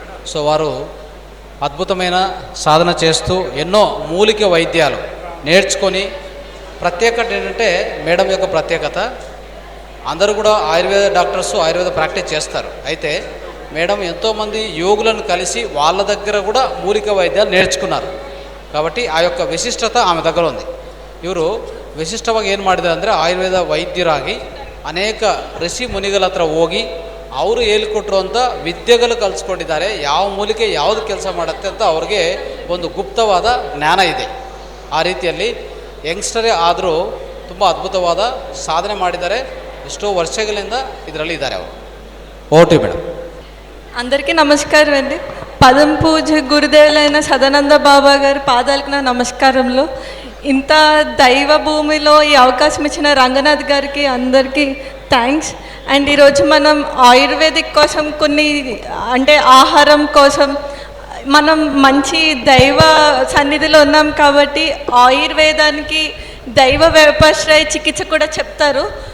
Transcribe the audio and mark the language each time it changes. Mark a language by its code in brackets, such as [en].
[te] So వారు అద్భుతమైన సాధన చేస్తూ ఎన్నో మూలిక వైద్యాలు నేర్చుకొని, ప్రత్యేకత ఏంటంటే మేడం యొక్క ప్రత్యేకత, అందరూ కూడా ఆయుర్వేద డాక్టర్స్ ఆయుర్వేద ప్రాక్టీస్ చేస్తారు. అయితే మేడం ఎంతోమంది యోగులను కలిసి వాళ్ళ దగ్గర కూడా మూలిక వైద్యాలు నేర్చుకున్నారు. కాబట్టి ಆ యొక్క ವಿಶಿಷ್ಟತ ಆమె దగ్గర ఉంది. [kn] ಇವರು ವಿಶಿಷ್ಟವಾಗಿ ಏನು ಮಾಡಿದ್ದಾರೆ ಅಂದರೆ ಆಯುರ್ವೇದ ವೈದ್ಯರಾಗಿ ಅನೇಕ ಋಷಿ ಮುನಿಗಳ ಹತ್ರ ಹೋಗಿ ಅವರು ಹೇಳಿಕೊಟ್ರು ಅಂತ ವಿದ್ಯೆಗಳು ಕಲಿಸ್ಕೊಂಡಿದ್ದಾರೆ. ಯಾವ ಮೂಲಿಕೆ ಯಾವುದು ಕೆಲಸ ಮಾಡುತ್ತೆ ಅಂತ ಅವ್ರಿಗೆ ಒಂದು ಗುಪ್ತವಾದ ಜ್ಞಾನ ಇದೆ. ಆ ರೀತಿಯಲ್ಲಿ ಯಂಗ್ಸ್ಟರೇ ಆದರೂ ತುಂಬ ಅದ್ಭುತವಾದ ಸಾಧನೆ ಮಾಡಿದ್ದಾರೆ. ಎಷ್ಟೋ ವರ್ಷಗಳಿಂದ ಇದರಲ್ಲಿ ಇದ್ದಾರೆ ಅವರು. [te] Vote madam. అందరికీ నమస్కారం అండి. పదం పూజ గురుదేవులైన సదానంద బాబా గారి పాదాలకు నా నమస్కారములు. ఇంత దైవ భూమిలో ఈ అవకాశం ఇచ్చిన రంగనాథ్ గారికి అందరికీ థ్యాంక్స్. అండ్ ఈరోజు మనం ఆయుర్వేదిక్ కోసం కొన్ని అంటే ఆహారం కోసం మనం మంచి దైవ సన్నిధిలో ఉన్నాం కాబట్టి ఆయుర్వేదానికి దైవ వ్యవసాయ చికిత్స కూడా చెప్తారు.